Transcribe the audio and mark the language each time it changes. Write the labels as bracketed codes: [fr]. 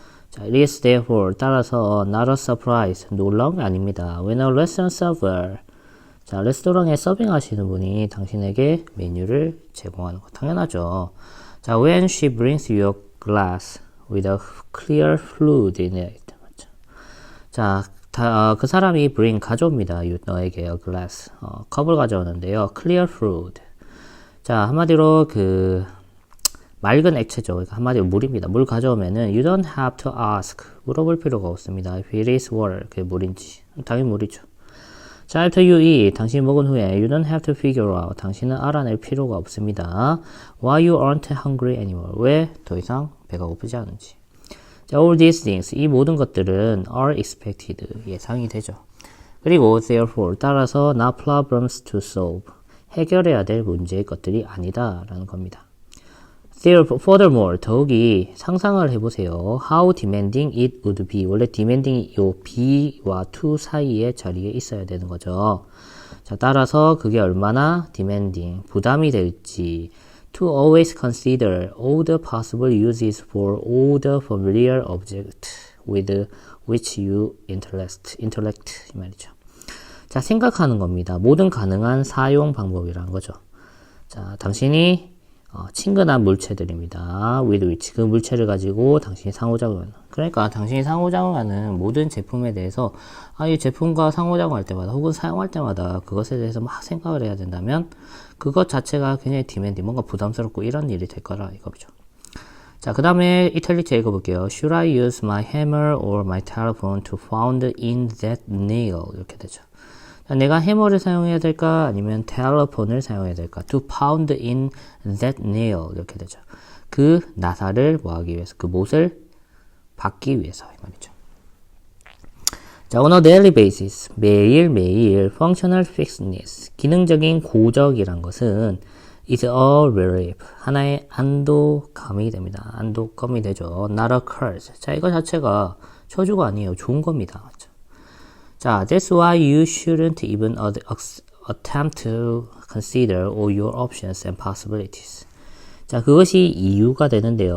[en] 자, it is therefore, 따라서 not a surprise, [ko] 놀라운 게 아닙니다. [en] When a restaurant server, [ko] 자, 레스토랑에 서빙하시는 분이 당신에게 메뉴를 제공하는 거 당연하죠. [en] 자, when she brings you a glass with a clear fluid in it. [ko] 맞죠? 자, 그 사람이 가져옵니다. 너에게 [en] a glass, [ko] 컵을 가져오는데요. [en] clear fluid. [ko] 자, 한마디로 맑은 액체죠. 그러니까 한마디로 물입니다. 물 가져오면은 [en] you don't have to ask, [ko] 물어볼 필요가 없습니다. [en] If it is water, [ko] 그게 물인지. 당연히 물이죠. 자, [en] after you eat, [ko] 당신이 먹은 후에 [en] you don't have to figure out, [ko] 당신은 알아낼 필요가 없습니다. [en] Why you aren't hungry anymore, [ko] 왜 더 이상 배가 고프지 않은지. 자, [en] all these things, [ko] 이 모든 것들은 [en] are expected, [ko] 예상이 되죠. 그리고 therefore, 따라서 [en] not problems to solve, [ko] 해결해야 될 문제의 것들이 아니다 라는 겁니다. Furthermore, 더욱이 상상을 해보세요. [en] How demanding it would be. [ko] 원래 demanding이 요 be와 to 사이의 자리에 있어야 되는 거죠. 자, 따라서 그게 얼마나 demanding, 부담이 될지. [en] To always consider all the possible uses for all the familiar objects with which you interact. [ko] 이 말이죠. 자, 생각하는 겁니다. 모든 가능한 사용 방법이라는 거죠. 자, 당신이 친근한 물체들입니다. with which, 그 물체를 가지고 당신이 상호작용하는. 그러니까 당신이 상호작용하는 모든 제품에 대해서 이 제품과 상호작용할 때마다 혹은 사용할 때마다 그것에 대해서 막 생각을 해야 된다면 그것 자체가 굉장히 디맨디, 뭔가 부담스럽고 이런 일이 될 거라 이거죠. 자, 그 다음에 이탈리아 읽어볼게요. [en] Should I use my hammer or my telephone to pound in that nail? [ko] 이렇게 되죠. 내가 해머를 사용해야 될까? 아니면 텔레폰을 사용해야 될까? [en] To pound in that nail. [ko] 이렇게 되죠. 그 나사를 뭐하기 위해서? 그 못을 박기 위해서. 이 말이죠. 자, [en] on a daily basis. 매일매일 functional fixedness. [ko] 기능적인 고적이란 것은 [en] is a relief. [ko] 하나의 안도감이 됩니다. 안도감이 되죠. [en] Not a curse. [ko] 자, 이거 자체가 저주가 아니에요. 좋은 겁니다. 맞죠? [en] 자, that's why you shouldn't even attempt to consider all your options and possibilities. [ko] 자, 그것이 이유가 되는데요.